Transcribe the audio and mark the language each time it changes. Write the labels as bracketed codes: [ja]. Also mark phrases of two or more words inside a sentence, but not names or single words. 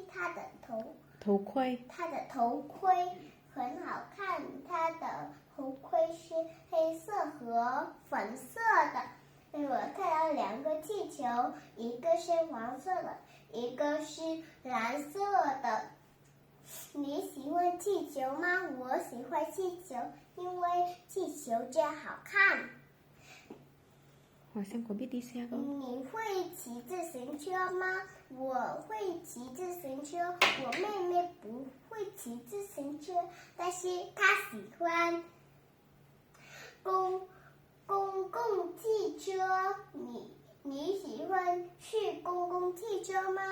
[zh] 她的头盔很好看，她的头盔是黑色和粉色的。我看到2个气球，一个是黄色的，一个是蓝色的。你喜欢气球吗？我喜欢气球，因为气球真好看。 [vi] Hỏi xem có biết đi xe không? [zh] 你会骑自行车吗？我会骑自行车。我妹妹不会骑自行车，但是她喜欢公共汽车。你喜欢去公共汽车吗？